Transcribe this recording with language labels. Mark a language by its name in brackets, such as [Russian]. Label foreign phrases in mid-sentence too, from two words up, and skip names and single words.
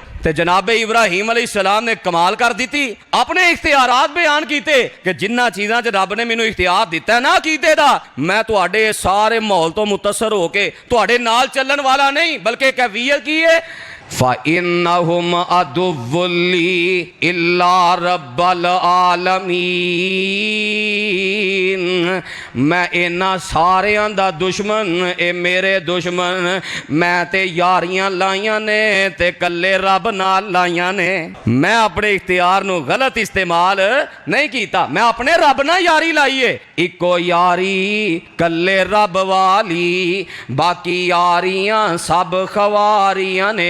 [Punjabi] ਤੇ ਜਨਾਬੇ ਇਬਰਾਹੀਮ ਅਲੈਹਿੱਸਲਾਮ ਨੇ ਕਮਾਲ ਕਰ ਦੀ, ਅਪਣੇ ਇਖ਼ਤਿਆਰਾਤ ਬਯਾਨ ਕਿਏ ਕਿ ਜਿੰਨ੍ਹਾਂ ਚੀਜ਼ਾਂ ਚ ਰੱਬ ਨੇ ਮੈਨੂੰ ਇਖ਼ਤਿਆਰ ਦਿੱਤਾ ਹੈ ਨਾ ਅਕੀਦੇ ਦਾ ਮੈਂ ਤੁਹਾਡੇ ਸਾਰੇ ਮਾਹੌਲ ਤੋਂ ਮੁਤਅੱਸਰ ਹੋ ਕੇ ਤੁਹਾਡੇ ਨਾਲ ਚੱਲਣ ਵਾਲਾ ਨਹੀਂ ਬਲਕਿ ਕੈਫ਼ੀਅਤ ਕੀ ਹੈ [Arabic] فإنهم عدو لي إلا رب العالمين. [Punjabi] ਮੈਂ ਇਨ੍ਹਾਂ ਸਾਰਿਆਂ ਦਾ ਦੁਸ਼ਮਣ ਏ ਮੇਰੇ ਦੁਸ਼ਮਣ ਮੈਂ ਤੇ ਯਾਰੀਆਂ ਲਾਈਆਂ ਨੇ ਤੇ ਕੱਲੇ ਰੱਬ ਨਾਲ ਲਾਈਆਂ ਨੇ। ਮੈਂ ਅਪਣੇ ਇਖ਼ਤਿਆਰ ਨੂੰ ਗ਼ਲਤ ਇਸਤੇਮਾਲ ਨਹੀਂ ਕੀਤਾ, ਮੈਂ ਅਪਣੇ ਰੱਬ ਨਾਲ ਯਾਰੀ ਲਾਈ ਹੈ। ਇਕੋ ਯਾਰੀ ਕੱਲੇ ਰੱਬ ਵਾਲੀ ਬਾਕੀ ਯਾਰੀਆਂ ਸਭ ਖ਼ਵਾਰੀਆਂ ਨੇ।